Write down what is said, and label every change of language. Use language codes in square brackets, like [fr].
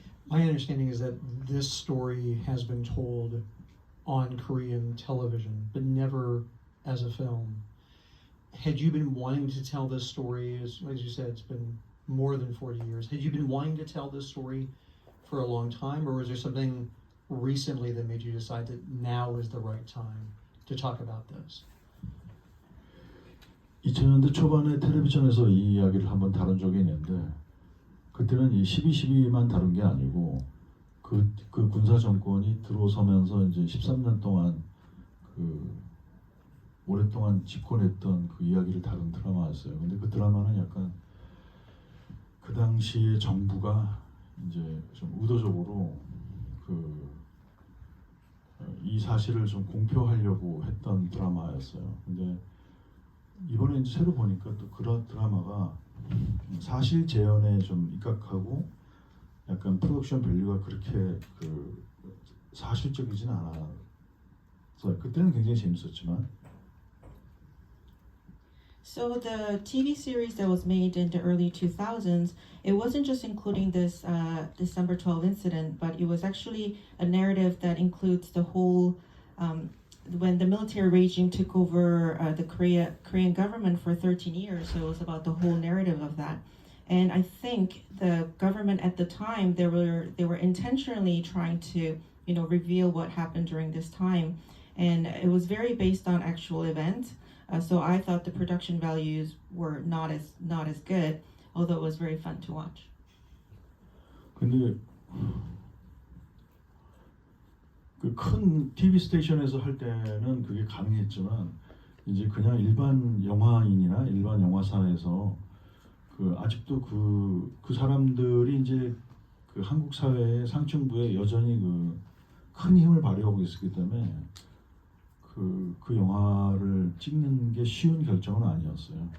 [en] My understanding is that this story has been told on Korean television, but never as a film. Had you been wanting to tell this story, as you said, it's been more than 40 years. Had you been wanting to tell this story for a long time, or was there something recently that made you decide that now is the right time to talk about this? [ko] 2000년대 초반에 텔레비전에서 이 이야기를 한번 다룬 적이 있는데 그때는 이 12.12만 다룬 게 아니고 그 군사 정권이 들어서면서 이제 13년 동안 오랫동안 집권했던 그 이야기를 다룬 드라마였어요. 근데 그 드라마는 약간 그 당시에 정부가 이제 좀 의도적으로 이 사실을 좀 공표하려고 했던 드라마였어요. 근데 이번에 이제 새로 보니까 또 그런 드라마가 사실 재현에 좀 입각하고 약간 프로덕션 밸류가 그렇게 사실적이진 않아서 그때는 굉장히 재밌었지만. [en] So the TV series that was made in the early 2000s, it wasn't just including this December 12 incident, but it was actually a narrative that includes the whole when the military regime took over the Korean government for 13 years. So it was about the whole narrative of that. And I think the government at the time they were intentionally trying to reveal what happened during this time, and it was very based on actual events. So I thought the production values were not as good, although it was very fun to watch. [ko] 근데 그 큰 TV 스테이션에서 할 때는 그게 가능했지만 이제 그냥 일반 영화인이나 일반 영화사에서 아직도 그 사람들이 이제 그 한국 사회의 상층부에 여전히 큰 힘을 발휘하고 있었기 때문에 그 영화를 찍는 게 쉬운 결정은 아니었어요.